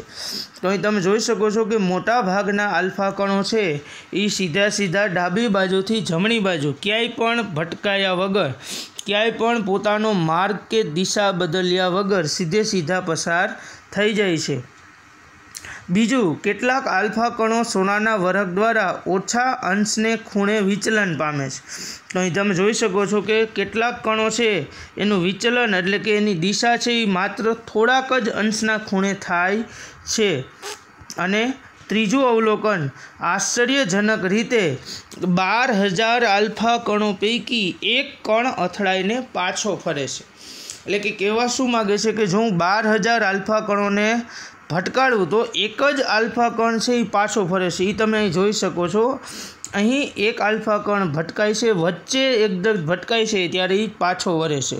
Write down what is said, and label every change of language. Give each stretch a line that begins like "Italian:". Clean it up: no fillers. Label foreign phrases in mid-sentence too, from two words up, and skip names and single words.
Gujarati: તો અહીં તમે જોઈ શકો છો કે મોટાભાગના આલ્ફા કણો છે એ સીધા ડાબી બાજુથી જમણી બાજુ ક્યાંય પણ ભટકાયા વગર, ક્યાંય પણ પોતાનો માર્ગ કે દિશા બદલ્યા વગર સીધા પસાર થઈ જાય છે। બીજુ કેટલાક આલ્ફા કણો સોનાના વરખ દ્વારા ઓછા અંશને ખૂણે વિચલન પામે છે। તો અહીં તમે જોઈ શકો છો કે કેટલાક કણો છે એનું વિચલન એટલે કે એની દિશા છે એ માત્ર થોડાક જ અંશના ખૂણે થાય છે। અને ત્રીજું અવલોકન આશ્ચર્યજનક રીતે 12,000 આલ્ફા કણો પૈકી એક કણ અથડાઈને પાછો ફરે છે। એટલે કે કહેવા શું માગે છે કે જો હું 12,000 આલ્ફા કણોને ભટકાડું તો એક જ આલ્ફા કણ છે એ પાછો ફરે છે। એ તમે અહીં જોઈ શકો છો। અહીં એક આલ્ફા કણ ભટકાય છે, વચ્ચે એકદમ ભટકાય છે ત્યારે એ પાછો વરે છે।